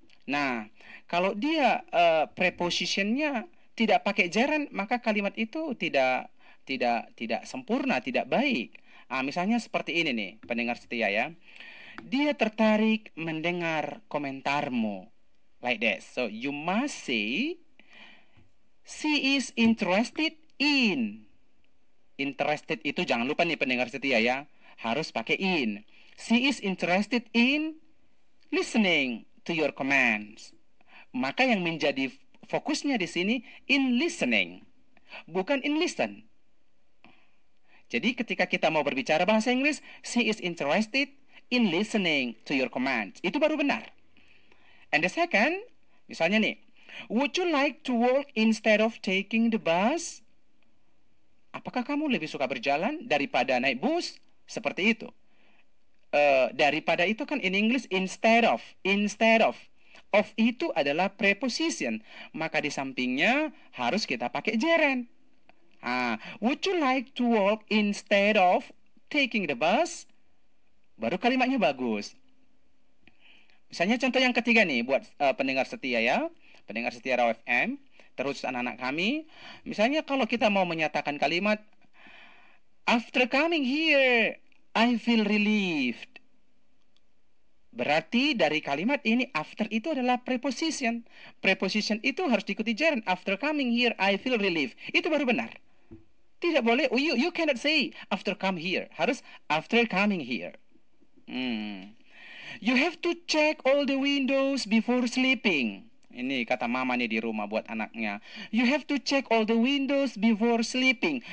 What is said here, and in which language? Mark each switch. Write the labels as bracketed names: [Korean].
[Indonesian] Nah, kalau dia prepositionnya tidak pakai gerund, maka kalimat itu tidak sempurna, tidak baik. Misalnya seperti ini nih, pendengar setia ya. Dia tertarik mendengar komentarmu. [English] Like this. So you must say she is interested in. [Indonesian] Interested itu jangan lupa nih pendengar setia ya. Harus pakai in. [English] She is interested in listening to your commands. [Indonesian] Maka yang menjadi fokusnya di sini in listening, bukan in listen. Jadi ketika kita mau berbicara bahasa Inggris, [English] she is interested in listening to your commands. [Indonesian] Itu baru benar. [English] And the second, [Indonesian] misalnya nih, [English] would you like to walk instead of taking the bus? [Indonesian] Apakah kamu lebih suka berjalan daripada naik bus? Seperti itu. Daripada itu kan [English] in English instead of. [Indonesian] Of itu adalah preposition. Maka di sampingnya harus kita pakai gerund. [English] Would you like to walk instead of taking the bus? [Indonesian] Baru kalimatnya bagus. Misalnya contoh yang ketiga nih buat pendengar setia ya, pendengar setia Raw FM, terus anak-anak kami. Misalnya kalau kita mau menyatakan kalimat [English] after coming here, I feel relieved. [Indonesian] Berarti dari kalimat ini after itu adalah preposition. Preposition itu harus diikuti gerund. [English] After coming here, I feel relieved. [Indonesian] Itu baru benar. Tidak boleh, [English] you cannot say after come here. [Indonesian] Harus [English] after coming here. You have to check all the windows before sleeping. [Indonesian] Ini kata mama nih di rumah buat anaknya. [English] You have to check all the windows before sleeping.